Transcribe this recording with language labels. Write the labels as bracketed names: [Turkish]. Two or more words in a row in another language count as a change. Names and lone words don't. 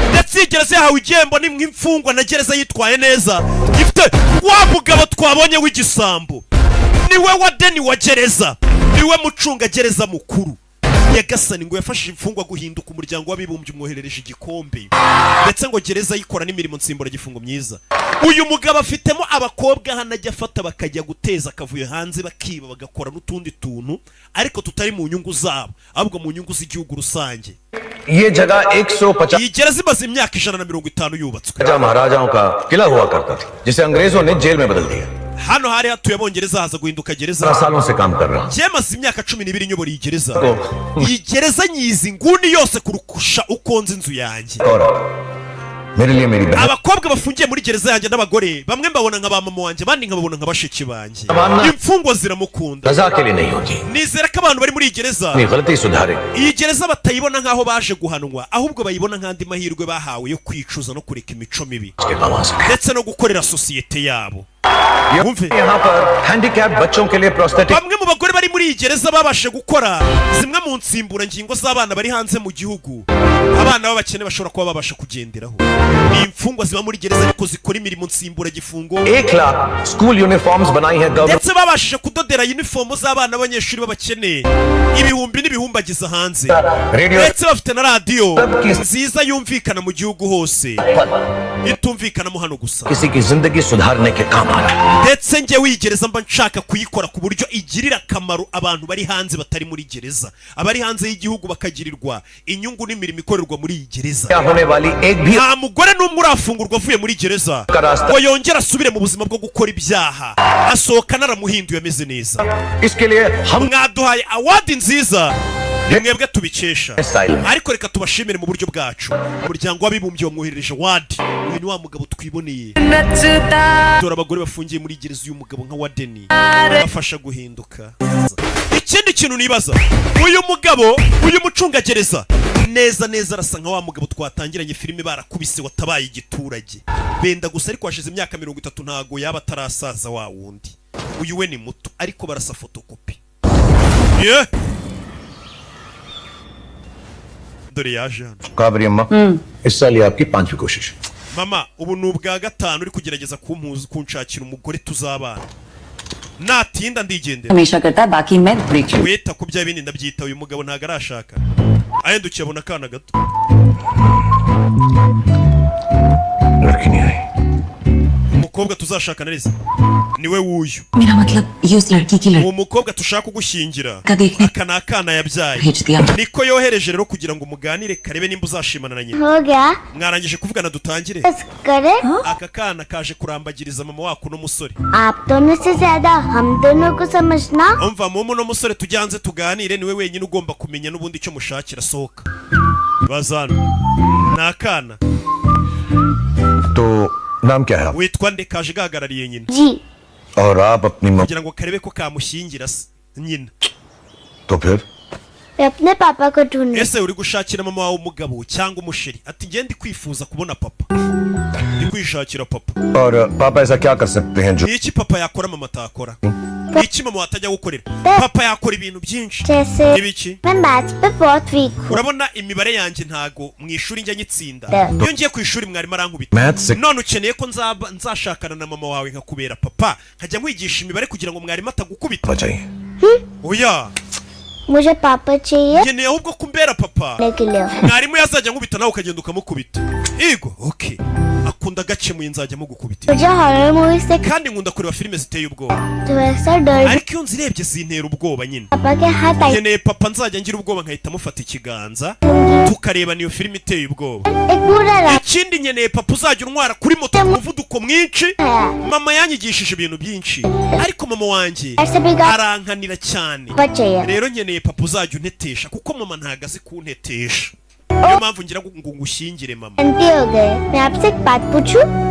[Kinyarwanda] iyi gereza yahawe igihembo n'imfungwa na gereza yitwaye neza ifite wa mugabo twabonye w'igisambo niwe Warden wa gereza niwe mucunga gereza mukuru Nyagasani ngo yafashije imfungwa guhinduka umuryango w'abibumbye umwoherereje igikombe ndetse ngo gereza yikora n'imirimo nsimbura gifungo myiza uyu mugabo afitemo abakobwa hanajya afata bakajya guteza akavuye hanze bakiba bagakora n'utundi tuntu ariko tutari mu nyungu zabo ahubwo mu nyungu z'igihugu rusange [Hindi] ये जगह 150 [Kinyarwanda] iyi gereza imaze imyaka 150 yubatswe [Hindi] महाराजाओं का किला हुआ करता था जिसे अंग्रेजों ने जेल में बदल दिया [Kinyarwanda] hano hari hatuye abongereza haza guhinduka gereza [Hindi] 10 सालों से काम कर रहा हूं [Kinyarwanda] Jemaze imyaka 12 nyobora iyi gereza iyi gereza nyizi nguni yose kurukusha ukonze inzu yanjye [Hindi] मेरे लिए मेरी बहन [Kinyarwanda] abakobwa bafungiye muri gereza yanjye n'abagore bamwe mbabona nka ba mama wanjye abandi nkababona nka bashiki banjye imfungwa ziramukunda [Hindi] रजा के लिए नहीं होती [Kinyarwanda] nizera ko abantu bari muri iyi gereza [Hindi] अपनी गलती सुधारे [Kinyarwanda] iyi gereza batayibona nk'aho baje guhanwa ahubwo bayibona nk'andi mahirwe bahawe yo kwicuza no kureka imico mibi [Hindi] उसके बाबा से [Kinyarwanda] ndetse no gukorera sosiyete yabo [Hindi] यहाँ पर हैंडीकैप बच्चों के लिए प्रोस्थेटिक [Kinyarwanda] bamwe mu bagore bari muri iyi gereza babashe gukora zimwe mu nsimburangingo z'abana bari hanze mu gihugu abana b'abakene bashobora kuba babasha kugenderaho ni imfungwa ziba muri gereza ariko zikora imirimo nsimburagifungo [Hindi] 1 लाख [English] school uniforms [Hindi] बनाई है गवर्नमेंट [Kinyarwanda] ndetse babashije kudodera uniform z'abana b'abanyeshuri b'abakene ibihumbi n'ibihumbagiza hanze ndetse bafite na radio nziza yumvikana mu gihugu hose itumvikana mu hano gusa [Hindi] किसी की जिंदगी सुधारने के काम आ रहा है [Kinyarwanda] ndetse njye wigereza mba nshaka kuyikora ku buryo igirira akamaro abantu bari hanze batari muri gereza abari hanze y'igihugu bakagirirwa inyungu n'imirimo ikorerwa muri iyi gereza [Hindi] होने वाली एक भी [Kinyarwanda] nta mugore n'umwe urafungurwa avuye muri gereza ngo yongere asubire mu buzima bwo gukora ibyaha asohoka naramuhinduye ameze neza [Hindi] इसके लिए हम [Kinyarwanda] mwaduhaye awadi nziza mwebwe tubikesha ariko reka tubashimire mu buryo bwacu umuryango w'abibumbye wamwoherereje awadi uyu ni wa mugabo twiboneye dore abagore bafungiye muri gereza uyu mugabo nka wadeni bafasha guhinduka ikindi kintu nibaza uyu mugabo uyu mucungagereza neza neza arasa nka wa mugabo twatangiranye filime barakubise watabaye igiturage benda gusa ariko hashize imyaka 30 ntago yaba atarasaza wa wundi uyu we ni muto ariko barasa fotokopi yeah. dore yaje hano [Hindi] काबरी अम्मा इस साल ये आपकी 5वीं कोशिश [Kinyarwanda] mama ubu ni ubwa gatanu uri kugerageza kunshakira umugore tuzabana natinda ndigendera [Hindi] हमेशा करता है बाकी मैं ब्रेक [Kinyarwanda] weta ku bya bindi ndabyita uyu mugabo ntago arashaka ahendukiye abona akana gato [Hindi] लड़की नहीं आई [Kinyarwanda] umukobwa tuzashakana neza niwe wuyu [Hindi] मेरा मतलब ये उस लड़की की [Kinyarwanda] uwo mukobwa tushaka kugushyingira [Hindi] का देखने [Kinyarwanda] aka ni akana yabyaye [Hindi] भेज दिया [Kinyarwanda] niko yohereje rero kugira ngo muganire karebe nimba uzashimana na nyina [Hindi] हो गया [Kinyarwanda] mwarangije kuvugana dutangire [Hindi] बस करे [Kinyarwanda] aka kana kaje kurambagiriza mama wako n'umusore [Hindi] आप दोनों से ज्यादा हम दोनों को समझना [Kinyarwanda] umva mumu n'umusore tujyanze tuganire niwe wenyine ugomba kumenya n'ubundi icyo mushakira sohoka bazana ni akana [Hindi] तो नाम क्या है [Kinyarwanda] witwa nde kaje gahagarariye nyina [Hindi] जी और आप अपनी मम्मी [Kinyarwanda] kugira ngo karebe ko kamushyingira nyina [Hindi] तो फिर मैं अपने पापा को ढूंढने [Kinyarwanda] ese uri gushakira mama wawe umugabo cyangwa umusheri ati ngiye ndi kwifuza kubona papa ndi kwishakira papa [Hindi] और पापा ऐसा क्या कर सकते हैं जो [Kinyarwanda] ni iki papa yakora mama atakora ni iki mama watajya gukorera papa yakora ibintu byinshi [Hindi] जैसे [Kinyarwanda] ibiki [Hindi] मैं मैथ्स पे बहुत वीक हूँ [Kinyarwanda] urabona imibare yanjye ntago mu ishuri njya nyitsinda Yeah. iyo ngiye ku ishuri mwarimu arankubita Maths none ukeneye ko nzashakana na mama wawe nkakubera papa nkajya nkwigisha imibare kugira ngo mwarimu atagukubita [Hindi] बचाइए [Kinyarwanda] oya [Hindi] मुझे पापा चाहिए [Kinyarwanda] nkeneye ahubwo kumbera papa [Hindi] के लिए [Kinyarwanda] mwarimu yazajya nkubita nawe ukagenda ukamukubita yego okay akunda gakemuye nzajya mugukubita [Hindi] मुझे [English] horror movie [Hindi] से [Kinyarwanda] kandi nkunda kureba filime ziteye ubwoba [Hindi] तो ऐसा डर [Kinyarwanda] ariko iyo nzirebye zintera ubwoba nyine [Hindi] पापा के हाथ आई [Kinyarwanda] nkeneye papa nzajya ngira ubwoba nkahita mufata ikiganza tukareba niyo filime iteye ubwoba [Hindi] एक पूरा रात [Kinyarwanda] ikindi nkeneye papa uzajya untwara kuri moto ku muvuduko mwinshi [Hindi] है [Kinyarwanda] mama yanyigishije ibintu byinshi ariko mama wanjye [Hindi] ऐसे भी गाड़ी [Kinyarwanda] arankanira cyane [Hindi] चाहिए [Kinyarwanda] rero nkeneye papa uzajya untetesha kuko mama ntago azi kuntetesha niyo mpamvu ngira ngo ngushyingire mama [Hindi] जानती हो गए मैं आपसे एक बात पूछूं